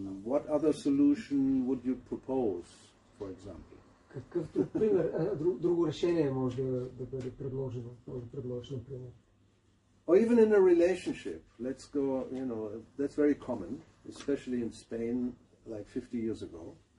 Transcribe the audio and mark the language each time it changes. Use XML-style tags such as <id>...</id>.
<en>What other solution would you propose, for example?</en> <bg>Какъв пример, друго решение може да бъде предложено, например?</bg> <en>Or even in a relationship. Let's go. That's very common, especially in Spain, like 50 years ago.</en>